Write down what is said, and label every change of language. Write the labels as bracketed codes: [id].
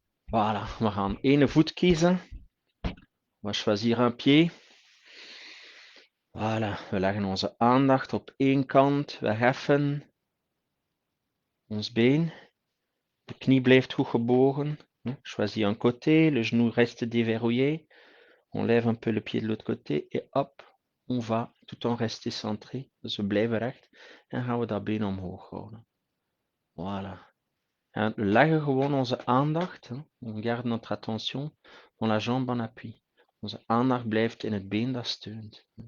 [nl] Voilà, we gaan één voet kiezen. [fr] On va choisir un pied. [nl] Voilà, we leggen onze aandacht op één kant. We heffen ons been. De knie blijft goed gebogen. [fr] Choisis un côté, le genou reste déverrouillé. On lève un peu le pied de l'autre côté et hop, on va tout en rester centré. [nl] Dus we blijven recht en gaan we dat been omhoog houden. Voilà. En we leggen gewoon onze aandacht, [fr] on garde notre attention, [nl] dans la jambe en appui. Onze aandacht blijft in het been dat steunt.